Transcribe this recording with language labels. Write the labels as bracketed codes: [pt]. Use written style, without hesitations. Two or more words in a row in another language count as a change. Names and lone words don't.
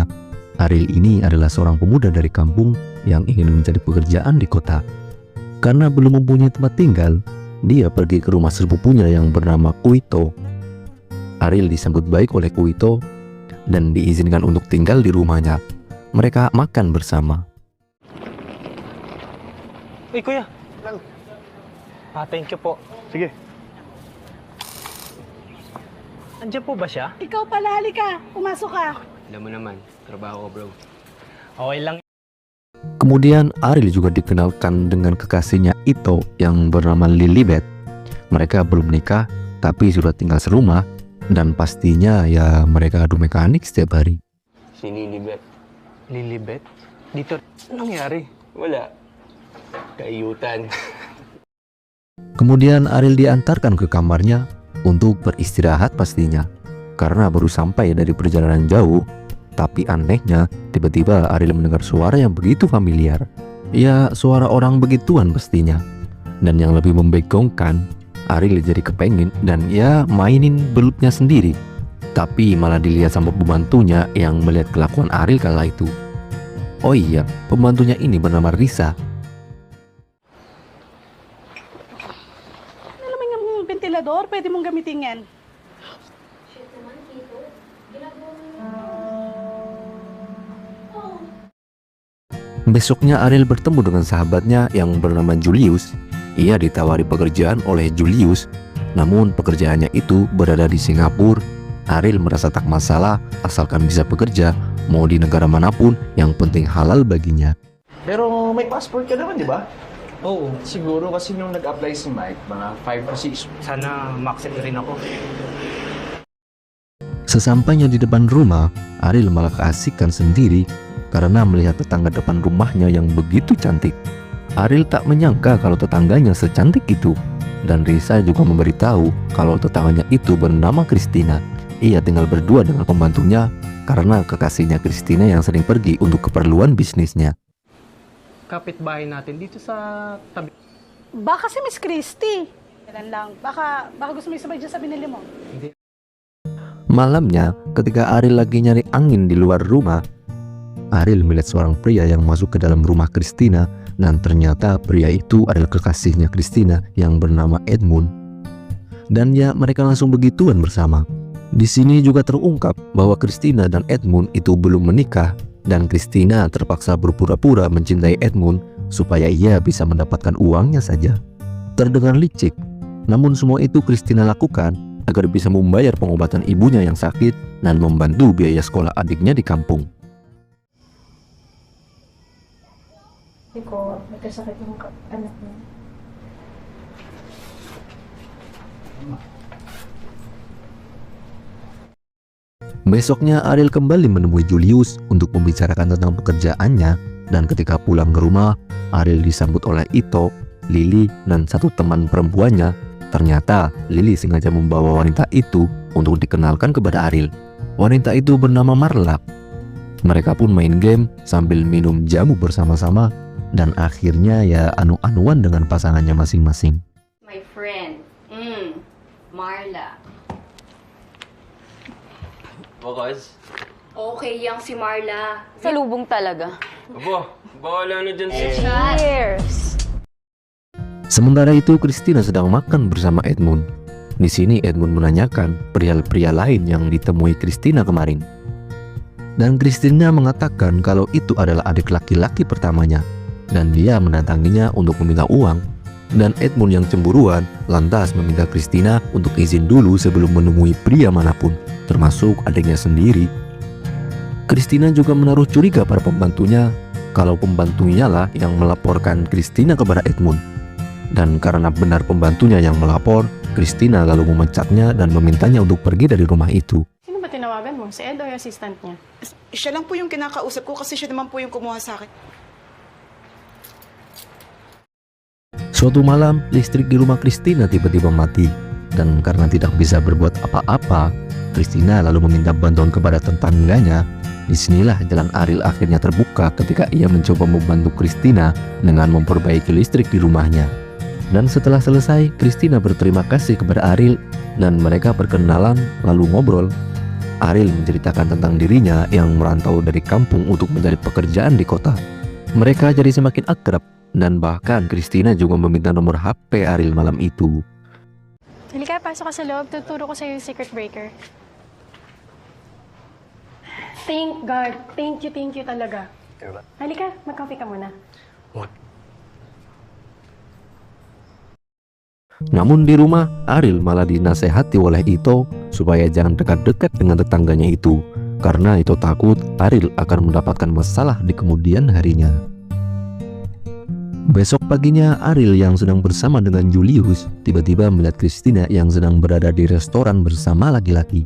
[id] Ariel ini adalah seorang pemuda dari kampung yang ingin mencari pekerjaan di kota. Karena belum mempunyai tempat tinggal, dia pergi ke rumah sepupunya yang bernama Kuito. Ariel disambut baik oleh Kuito dan diizinkan untuk tinggal di rumahnya. Mereka makan bersama. [tl] Kuya. [en] Thank you [tl] po. Sige. Andiyan po ba siya? Ikaw pala, halika. Pumasok ka. Alam mo naman, trabaho ko bro. Okay lang. [id] Kemudian Ariel juga dikenalkan dengan kekasihnya Ito yang bernama Lilibet. Mereka belum menikah tapi sudah tinggal serumah dan pastinya ya mereka adu mekanik setiap hari. Si Lilibet. Lilibet? Dito, anong nangyari? Wala. Kaiyutan. Kemudian Ariel diantarkan ke kamarnya untuk beristirahat pastinya, karena baru sampai dari perjalanan jauh. Tapi anehnya, tiba-tiba Ariel mendengar suara yang begitu familiar. Ya, suara orang begituan pastinya. Dan yang lebih membegongkan, Ariel jadi kepengen dan ya mainin belutnya sendiri. Tapi malah dilihat sama pembantunya yang melihat kelakuan Ariel kala itu. Oh iya, pembantunya ini bernama Risa. [tl] Alam mo yung ventilador, pwede mong gamitin yan. [id] Besoknya Ariel bertemu dengan sahabatnya yang bernama Julius. Ia ditawari pekerjaan oleh Julius, namun pekerjaannya itu berada di Singapura. Ariel merasa tak masalah asalkan bisa bekerja, mau di negara manapun, yang penting halal baginya. [tl] Pero may passport ka naman, di ba? Oo. Siguro kasi nung nag-apply si Mike, mga 5 or 6. Sana ma-accept rin ako. [id] Sesampainya di depan rumah, Ariel malah keasikan sendiri karena melihat tetangga depan rumahnya yang begitu cantik. Ariel tak menyangka kalau tetangganya secantik itu. Dan Risa juga memberitahu kalau tetangganya itu bernama Christina. Ia tinggal berdua dengan pembantunya karena kekasihnya Christina yang sering pergi untuk keperluan bisnisnya. [tl] Kapitbahay natin dito sa tabi. Baka si Miss Christy. Kailan lang. Baka gusto mo isabay dyan sa binili mo. Hindi. [id] Malamnya, ketika Ariel lagi nyari angin di luar rumah, Ariel melihat seorang pria yang masuk ke dalam rumah Christina, dan ternyata pria itu adalah kekasihnya Christina yang bernama Edmund. Dan ya, mereka langsung begituan bersama. Di sini juga terungkap bahwa Christina dan Edmund itu belum menikah, dan Christina terpaksa berpura-pura mencintai Edmund supaya ia bisa mendapatkan uangnya saja. Terdengar licik, namun semua itu Christina lakukan agar bisa membayar pengobatan ibunya yang sakit dan membantu biaya sekolah adiknya di kampung. [tl] Ko, nagkasakit yung anak niya. [id] Besoknya Ariel kembali menemui Julius untuk membicarakan tentang pekerjaannya, dan ketika pulang ke rumah, Ariel disambut oleh Ito, Lily, dan satu teman perempuannya. Ternyata Lily sengaja membawa wanita itu untuk dikenalkan kepada Ariel. Wanita itu bernama Marla. Mereka pun main game sambil minum jamu bersama-sama, dan akhirnya ya anu-anuan dengan pasangannya masing-masing. [en] My friend, Marla. [tl] Bakas? Okay yang si Marla. Salubong talaga. Aba, bahala na dyan sis. [en] Cheers! [id] Sementara itu Christina sedang makan bersama Edmund. Di sini Edmund menanyakan perihal pria lain yang ditemui Christina kemarin. Dan Christina mengatakan kalau itu adalah adik laki-laki pertamanya, dan dia mendatanginya untuk meminta uang. Dan Edmund yang cemburuan lantas meminta Christina untuk izin dulu sebelum menemui pria manapun, termasuk adiknya sendiri. Christina juga menaruh curiga pada pembantunya kalau pembantunya lah yang melaporkan Christina kepada Edmund. Dan karena benar pembantunya yang melapor, Christina lalu memecatnya dan memintanya untuk pergi dari rumah itu. [tl] Sino ba tinawagan mo? Si Ed o yung assistant niya? Siya lang po yung kinakausap ko kasi siya naman po yung kumuha sa akin. [id] Suatu malam, listrik di rumah Christina tiba-tiba mati. Dan karena tidak bisa berbuat apa-apa, Christina lalu meminta bantuan kepada tetangganya. Disinilah jalan Ariel akhirnya terbuka ketika ia mencoba membantu Christina dengan memperbaiki listrik di rumahnya. Dan setelah selesai, Christina berterima kasih kepada Ariel dan mereka berkenalan lalu ngobrol. Ariel menceritakan tentang dirinya yang merantau dari kampung untuk mencari pekerjaan di kota. Mereka jadi semakin akrab dan bahkan Christina juga meminta nomor HP Ariel malam itu. [tl] Halika, pasok ka sa loob. Tuturo ko sa'yo yung [en] secret breaker. Thank God. Thank you talaga. [tl] Halika, mag-coffee ka muna. [id] Namun di rumah, Ariel malah dinasehati oleh Ito supaya jangan dekat-dekat dengan tetangganya itu, karena Ito takut Ariel akan mendapatkan masalah di kemudian harinya. Besok paginya, Ariel yang sedang bersama dengan Julius tiba-tiba melihat Christina yang sedang berada di restoran bersama laki-laki.